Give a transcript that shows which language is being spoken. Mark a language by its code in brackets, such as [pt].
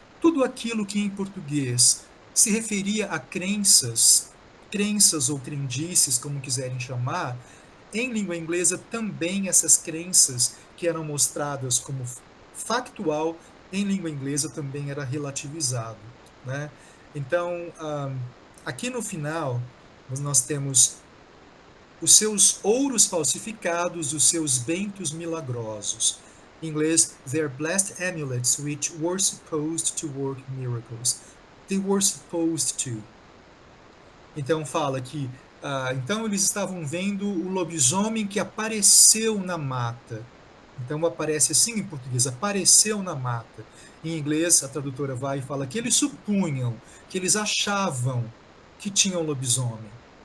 [pt] Tudo aquilo que em português se referia a crenças ou crendices, como quiserem chamar, em língua inglesa também essas crenças que eram mostradas como factual, em língua inglesa também era relativizado, né? Então, aqui no final, nós temos os seus ouros falsificados, os seus bentos milagrosos. Em inglês, [en] their blessed amulets which were supposed to work miracles. They were supposed to. [pt] Então fala que então eles estavam vendo o lobisomem que apareceu na mata. Então aparece assim em português, apareceu na mata. Em inglês, a tradutora vai e fala que eles supunham, que eles achavam que tinham lobisomem.